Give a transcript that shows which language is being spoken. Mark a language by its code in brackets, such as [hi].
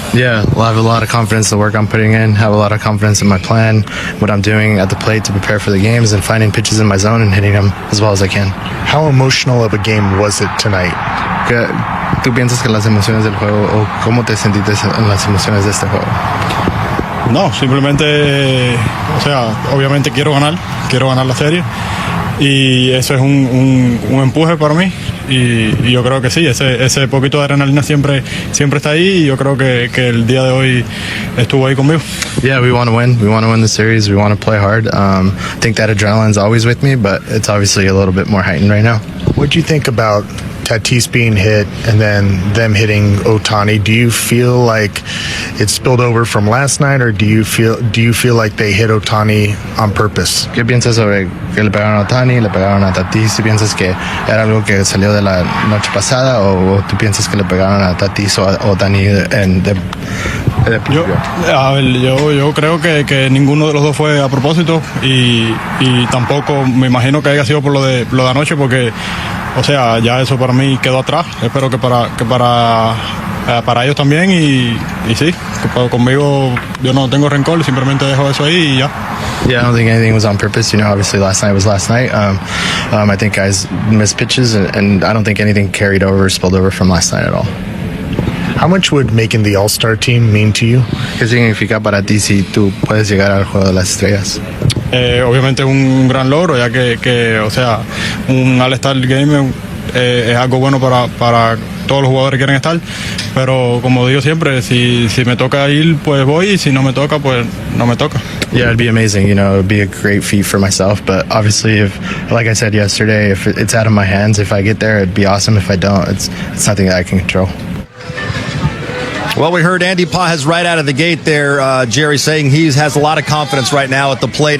[en] Yeah, well, I have a lot of confidence in the work I'm putting in, have a lot of confidence in my plan, what I'm doing at the plate to prepare for the games and finding pitches in my zone and hitting them as well as I can. How emotional of a game was it tonight? [es] ¿Tú piensas que las emociones del juego o cómo te sentiste en las emociones de este juego? No, simplemente, obviamente quiero ganar la serie y eso es un empuje para mí y yo creo que sí, ese poquito de adrenalina siempre está ahí y yo creo que el día de hoy estuvo ahí conmigo. [en] Yeah, we want to win. We want to win the series. We want to play hard. I think that adrenaline's always with me, but it's obviously a little bit more heightened right now. What do you think about Tatis being hit and then them hitting Ohtani? Do you feel like it spilled over from last night, or do you feel like they hit Ohtani on purpose? [es] ¿Qué piensas sobre que le pegaron a Ohtani, le pegaron a Tatis? ¿Tú piensas que era algo que salió de la noche pasada o tú piensas que le pegaron a Tatis o a Ohtani Yo creo que ninguno de los dos fue a propósito y tampoco me imagino que haya sido por lo de anoche porque ya eso para mí quedó atrás. Espero que para ellos también y sí, conmigo yo no tengo rencor, simplemente dejo eso ahí y ya. [en] Yeah, I don't think anything was on purpose. Obviously last night was last night. I think guys missed pitches and I don't think anything carried over or spilled over from last night at all. How much would making the All-Star team mean to you? [es] ¿Qué significa para ti si tú puedes llegar al Juego de las Estrellas? Obviamente un gran logro, ya que un All-Star Game es algo bueno para todos los jugadores que quieren estar, pero como digo siempre, si me toca ir, pues voy, y si no me toca, pues no me toca. [en] Yeah, it'd be amazing. It'd be a great feat for myself, but obviously, like I said yesterday, if it's out of my hands, if I get there, it'd be awesome. If I don't, it's nothing that I can control. Well, we heard Andy Pages right out of the gate there, Jerry, saying he has a lot of confidence right now at the plate.